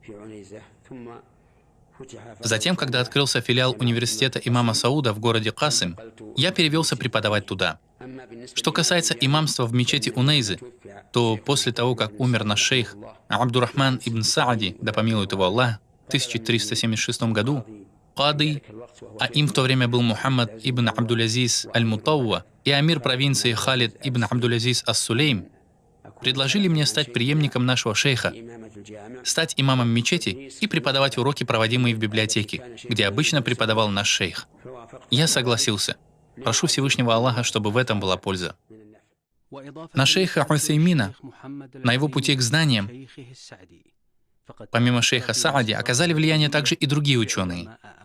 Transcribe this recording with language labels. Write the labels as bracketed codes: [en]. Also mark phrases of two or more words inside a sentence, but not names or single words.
[ru] Затем, когда открылся филиал университета имама Сауда в городе Касым, я перевелся преподавать туда. Что касается имамства в мечети Унейзы, то после того, как умер наш шейх Абдурахман ибн Саади, да помилует его Аллах, в 1376 году, кады, а им в то время был Мухаммад ибн Абдул-Азиз аль-Мутавва и амир провинции Халид ибн Абдул-Азиз ас-Сулейм, предложили мне стать преемником нашего шейха, стать имамом мечети и преподавать уроки, проводимые в библиотеке, где обычно преподавал наш шейх. Я согласился. Прошу Всевышнего Аллаха, чтобы в этом была польза. На шейха Усеймина, на его пути к знаниям, помимо шейха Саади, оказали влияние также и другие ученые.